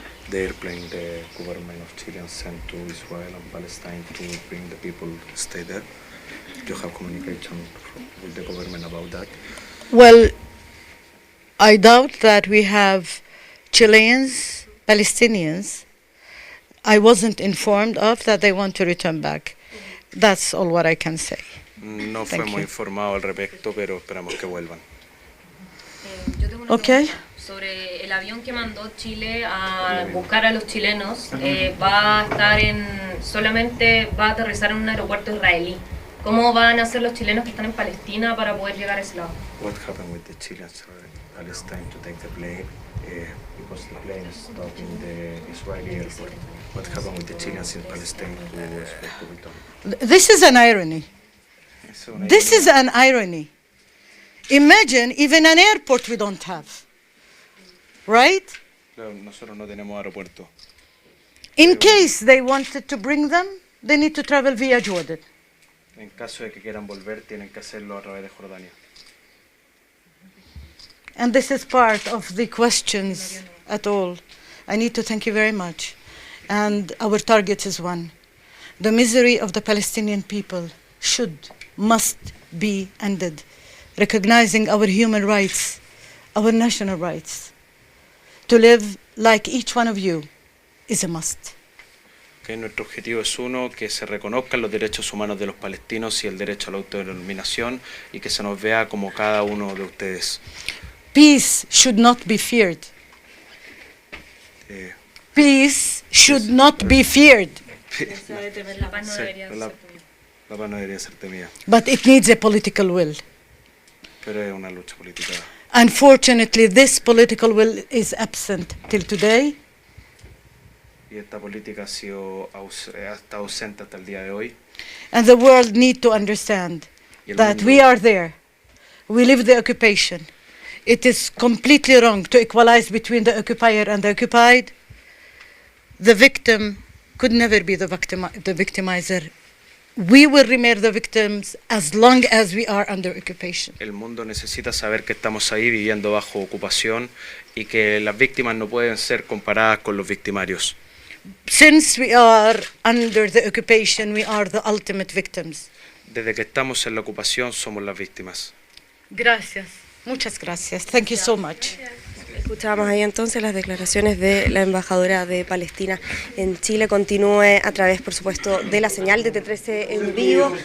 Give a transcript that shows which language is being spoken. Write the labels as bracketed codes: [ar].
[en] The airplane the government of Chile sent to Israel and Palestine to bring the people to stay there. Do you have communication with the government about that? Well, I doubt that we have Chileans, Palestinians. I wasn't informed of that they want to return back. That's all what I can say. [es] No fuimos informados al respecto, pero esperamos que vuelvan. Yo tengo una pregunta sobre el avión que mandó Chile a buscar a los chilenos. Va a estar solamente va a aterrizar en un aeropuerto israelí. ¿Cómo van a hacer los chilenos que están en Palestina para poder llegar a ese lado? [en] What happened with the Chileans in Palestine to take the plane? Because the plane stopped in the Israeli airport. What happened with the Chileans in Palestine to return? This is an irony. This is an irony. Imagine even an airport we don't have. Right? [es] Nosotros no tenemos aeropuerto. [en] In case they wanted to bring them, they need to travel via Jordan. [es] En caso de que quieran volver, tienen que hacerlo a través de Jordania. [en] And this is part of the questions at all. I need to thank you very much. And our target is one. The misery of the Palestinian people must be ended. Recognizing our human rights, our national rights. To live like each one of you is a must. [es] Okay, nuestro objetivo es uno, que se reconozcan los derechos humanos de los palestinos y el derecho a la autodeterminación y que se nos vea como cada uno de ustedes. [en] Peace should not be feared. Peace should not be feared. [es] La paz no debería ser temida. La paz no debería ser temida. [en] But it needs a political will. [es] Pero es una lucha política. [en] Unfortunately, this political will is absent till today. [es] Y esta política ha estado ausente hasta el día de hoy. [en] And the world need to understand that we are there. We live the occupation. It is completely wrong to equalize between the occupier and the occupied. The victim could never be the victimizer. We will remain the victims as long as we are under occupation. [es] El mundo necesita saber que estamos ahí viviendo bajo ocupación y que las víctimas no pueden ser comparadas con los victimarios. [en] Since we are under the occupation, we are the ultimate victims. [es] Desde que estamos en la ocupación somos las víctimas. Gracias. Muchas gracias. [en] Thank you so much. [es] Escuchábamos ahí entonces las declaraciones de la embajadora de Palestina en Chile. Continúe a través, por supuesto, de la señal de T13 en vivo.